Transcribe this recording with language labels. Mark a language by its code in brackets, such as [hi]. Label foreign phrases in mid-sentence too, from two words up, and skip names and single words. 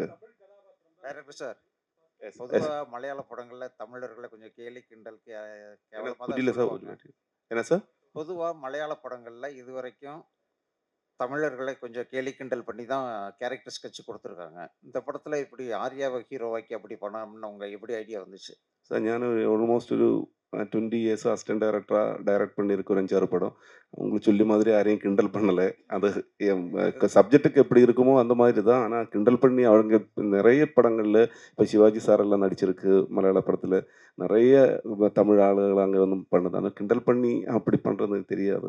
[ta] டைரக்டர் சார், பொதுவா மலையாள படங்கள்ல தமிழர்களை கொஞ்சம் கேலி கிண்டல் புரியல சார் ஒரு வாட்டி. என்ன சார்? பொதுவா மலையாள படங்கள்ல இதுவரைக்கும் தமிழர்களை கொஞ்சம் கேலி கிண்டல் பண்ணி தான் கேரக்டர் ஸ்கெட்ச் கொடுத்துருக்காங்க. இந்த படத்துல இப்படி ஆர்யாவை ஹீரோவாக்கி அப்படி பண்ணணும்னு உங்க எப்படி ஐடியா வந்துச்சு சார், [ml] ഞാൻ ഓൾമോസ്റ്റ് ഒരു [ta] 20 [en] years assistant [ta] டைரக்டராக டைரக்ட் பண்ணியிருக்க ஒரு 5-6 படம். உங்களுக்கு சொல்லி மாதிரி யாரையும் கிண்டல் பண்ணலை. அது சப்ஜெக்ட்டுக்கு எப்படி இருக்குமோ அந்த மாதிரி தான். ஆனால் கிண்டல் பண்ணி அவங்க நிறைய படங்களில் இப்போ சிவாஜி சார் எல்லாம் நடிச்சிருக்கு மலையாள படத்தில். நிறைய தமிழ் ஆளுகள் அங்கே வந்து பண்ணுது. ஆனால் கிண்டல் பண்ணி அப்படி பண்ணுறது தெரியாது.